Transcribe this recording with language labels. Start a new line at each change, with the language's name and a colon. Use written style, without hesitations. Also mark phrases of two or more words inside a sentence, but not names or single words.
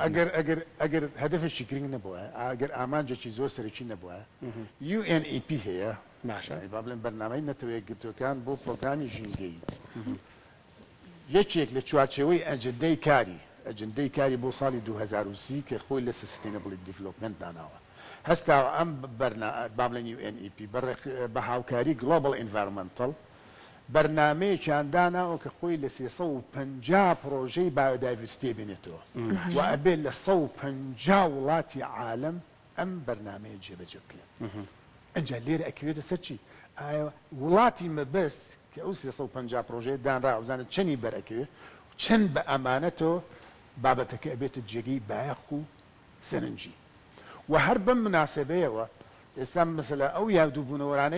Central Kurdish: ئەگەر هەدەفێکی گرنگ نەبووە ئەگەر ئامانجێکی زۆر سەرەکی نەبووە UNEP هەیە با بڵێن بەرنامەی نەتەوەیە گرتوەکان بۆ پرۆگرامی ژینگەی یەکێک لە چوارچێوەی ئەجندەی کاری بۆ ساڵی 2030 کە خۆی لە
English: sustainable development
Central Kurdish: داناوە هەستا ئەم با بڵێن UNEP بە هاوکاری
English: Global Environmental
Central Kurdish: بەرنامەیەکیان داناوە کە خۆی لە 350 پرۆژەی بایۆدایڤرسیتی بێنێتەوە و ئەبێ لە 150 وڵاتی عالم ئەم بەرنامەیە جێبەجێ بکرێت ئەنجا لێرە ئەکوێتە سەر چی وڵاتی مەبەست کە کە ئەو 350 پرۆژەیە دانرا بزانێت چەندی بەرەکەوێ چەند بە ئەمانەتەوە بابەتەکە ئەبێتە جێگەی بایەخ و سەرنجی و هەر بەم مناسبەیەوە ئێستا مەسەلە ئەو یادووبوونەوەرانەی